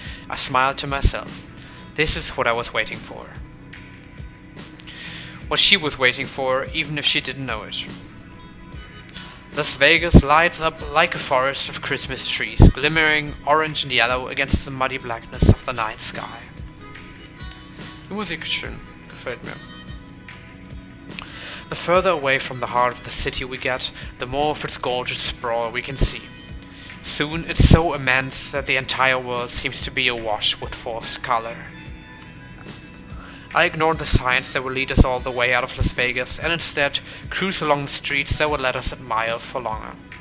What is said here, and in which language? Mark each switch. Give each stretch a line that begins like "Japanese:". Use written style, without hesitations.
English: I smile to myself. This is what I was waiting for. What she was waiting for, even if she didn't know it. Las Vegas lights up like a forest of Christmas trees, glimmering orange and yellow against the muddy blackness of the night sky.
German: Die Musik ist schön, gefällt mir.
English: The further away from the heart of the city we get, the more of its gorgeous sprawl we can see. Soon it's so immense that the entire world seems to be awash with forced color. I ignored the signs that would lead us all the way out of Las Vegas and instead cruise along the streets that would let us admire for longer.